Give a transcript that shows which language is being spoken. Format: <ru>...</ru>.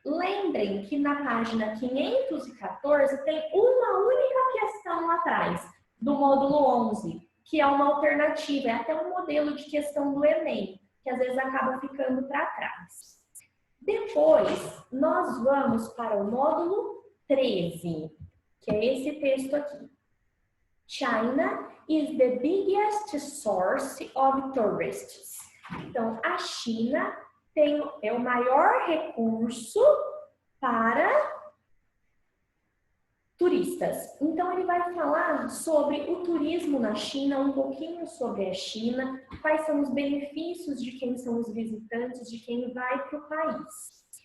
<pt>Lembrem que na página 514 tem uma única questão lá atrás, do módulo 11, que é uma alternativa, é até um modelo de questão do Enem, que às vezes acaba ficando para trás. Depois, nós vamos para o módulo 13, que é esse texto aqui.</pt> <en>China is the biggest source of tourists.</en> <pt>Então, a China é o maior recurso para turistas. Então, ele vai falar sobre o turismo na China, um pouquinho sobre a China, quais são os benefícios de quem são os visitantes, de quem vai para o país.</pt>